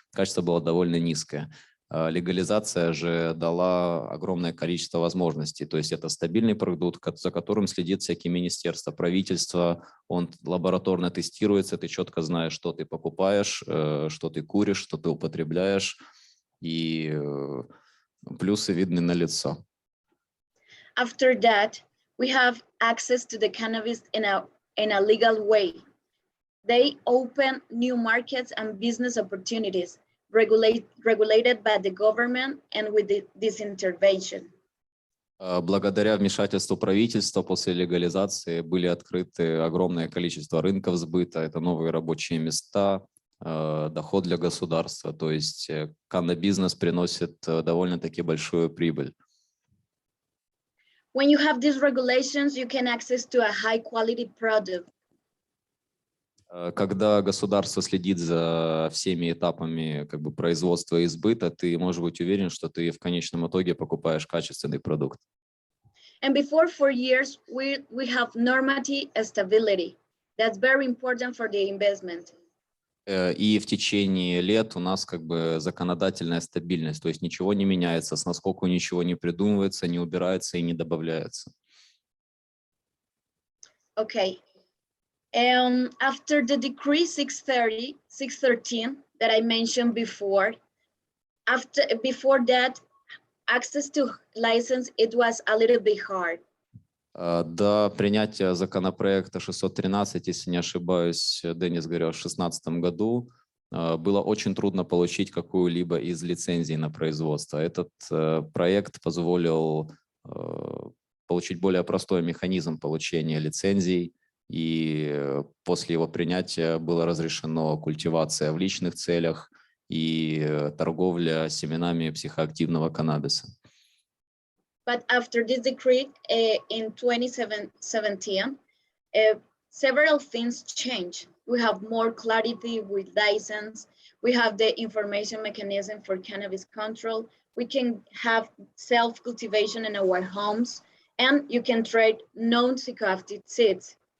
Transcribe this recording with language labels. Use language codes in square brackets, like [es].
[ru] Качество было довольно низкое. Легализация же дала огромное количество возможностей, то есть это стабильный продукт, за которым следит всякие министерства, правительство, он лабораторно тестируется, ты четко знаешь, что ты покупаешь, что ты куришь, что ты употребляешь, и плюсы видны налицо. [en] After that, we have access to the cannabis in a legal way. They open new markets and business opportunities. Regulated by the government and with this intervention. [ru] Благодаря вмешательству правительства после легализации были открыты огромное количество рынков сбыта. Это новые рабочие места, доход для государства. То есть каннабизнес приносит довольно-таки большую прибыль. [en] When you have these regulations, you can access to a high quality product. [ru] Когда государство следит за всеми этапами как бы производства и сбыта, ты можешь быть уверен, что ты в конечном итоге покупаешь качественный продукт. [en] And before 4 years, we have normative stability. That's very important for the investment. [ru] И в течение лет у нас как бы законодательная стабильность, то есть ничего не меняется, с наскоку ничего не придумывается, не убирается и не добавляется. [en] Okay. After the decree 613 that I mentioned before, before that, access to license, it was a little bit hard. [ru] До принятия законопроекта 613, если не ошибаюсь, Денис говорил, в 2016 году было очень трудно получить какую-либо из лицензий на производство. Этот проект позволил получить более простой механизм получения лицензий, и после его принятия было разрешено культивация в личных целях и торговля семенами психоактивного каннабиса. [en] But after this decree in 2017, several things changed. We have more clarity with license. We have the information mechanism for cannabis control. We can have self-cultivation in our homes, and you can trade non-psychoactive seeds.